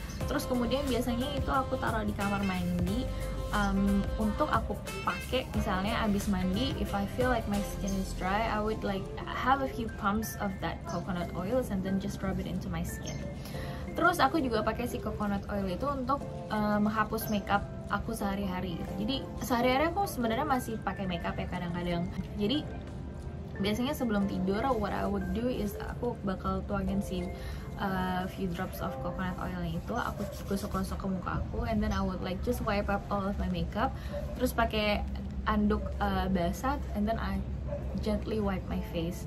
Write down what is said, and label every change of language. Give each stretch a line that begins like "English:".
Indonesian: Terus kemudian biasanya itu aku taruh di kamar mandi untuk aku pakai misalnya abis mandi.
English: If I feel like my skin is dry, I would like have a few pumps of that coconut oils and then just rub it into my skin.
Indonesian: Terus aku juga pakai si coconut oil itu untuk menghapus makeup aku sehari-hari. Jadi sehari-hari aku sebenarnya masih pakai makeup ya kadang-kadang. Jadi biasanya sebelum tidur
English: what I would do is
Indonesian: aku bakal tuangin si
English: few drops of coconut oil itu,
Indonesian: aku gosok-gosok ke muka aku,
English: and then I would like just wipe up all of my makeup.
Indonesian: Terus pakai anduk basah,
English: and then I gently wipe my face.